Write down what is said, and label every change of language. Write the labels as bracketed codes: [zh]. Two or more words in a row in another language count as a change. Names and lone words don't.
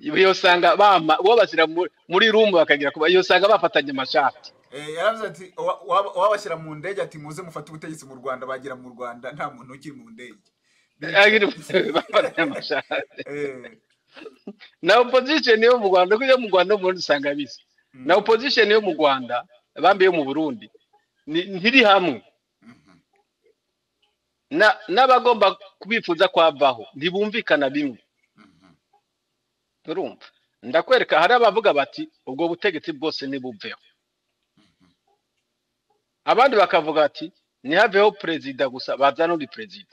[rn] yosanga uwo bashyira muri room bakagira kuba yosanga bafatanye amashati. Yaravuze ati wabashyira mu ndege ati muze mufate ubutegetsi mu Rwanda, bagira mu Rwanda nta muntu ukiri mu ndege bafatanye amashati. Eh, [rw] Na opposition yo mu Rwanda kujya mu Rwanda mu usanga bisa na mhm, [rn] opposition yo mu Rwanda bambiye mu Burundi ntiri hamwe mhm, n'abagomba kubifuza kwavaho ntibumvikana bimwe. mhm, Urumva, ndakwereka hari abavuga bati ubwo butegetsi bwose nibuveho, abandi bakavuga ati nihaveho perezida gusa bazana undi perezida,